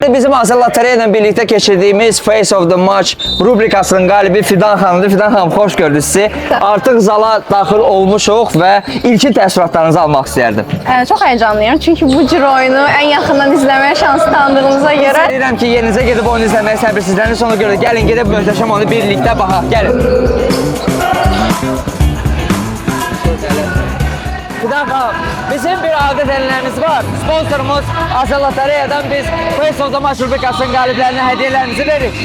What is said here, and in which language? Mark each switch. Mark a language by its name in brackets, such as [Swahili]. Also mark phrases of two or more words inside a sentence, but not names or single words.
[Azerbaijani] Bizim Azər Lotereya ilə birlikdə keçirdiyimiz Face of the Match rubrikasının qalibi Fidan xanımdır. Fidan xanım, xoş gördük sizi. Artıq zala daxil olmuşuq və ilkin təəssüratlarınızı almaq istəyərdim. [Turkish] Çox heyecanlıyım çünkü bu cür oyunu en yakından izlemeye şansı tanıdığımıza göre. [Azerbaijani] Deyirəm ki, yerinizə gedib oyunu izləməyə səbirsizlənirsiniz. Sonra görə gəlin gedib möhtəşəm oyunu birlikdə baxaq. Gəlin. Fidan xanım, bizim bir adət-ənənəmiz var. Sponsorumuz Azər Lotereyadan biz Face of the Match rubrikasının qaliblərinə hədiyyələrimizi veririk.